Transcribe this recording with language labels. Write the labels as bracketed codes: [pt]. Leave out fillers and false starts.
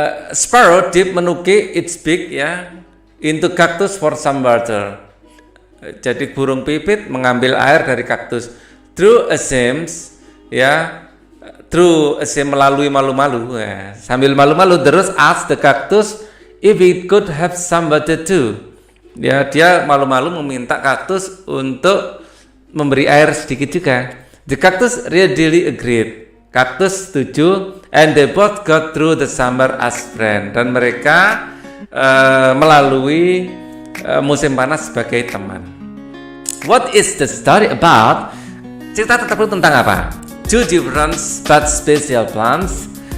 [en] Sparrow dip, menukik its beak, ya, into cactus for some water. [id] Jadi burung pipit mengambil air dari kaktus. [en] Through a seams, ya, through a seam, [id] melalui malu-malu, [en] ya. [id] Sambil malu-malu, terus [en] ask the cactus if it could have some water too. [id] Ya, dia malu-malu meminta kaktus untuk memberi air sedikit juga. [en] The cactus readily agreed. [id] Kaktus setuju, [en] and they both got through the summer as friends. [id] Dan mereka melalui musim panas sebagai teman. [en] What is the story about? [id] Cerita tersebut tentang apa? [en] Two different but special plants.